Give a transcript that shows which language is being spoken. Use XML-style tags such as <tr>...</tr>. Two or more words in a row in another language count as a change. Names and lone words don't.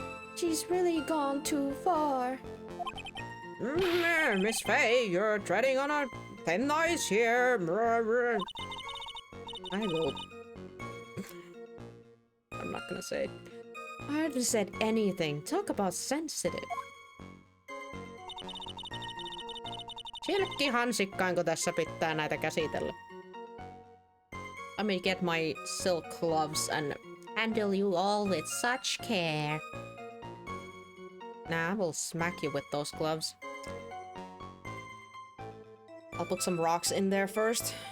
<en>She's really gone too far. Miss Faye, you're treading on a thin ice here. I will. I'm not gonna say it. I haven't said anything. Talk about sensitive.</en> <fi>Silkkihansikkaanko tässä pitää näitä käsitellä?</fi> <en>Let me get my silk gloves and handle you all with such care. Nah, I will smack you with those gloves. I'll put some rocks in there first.</en>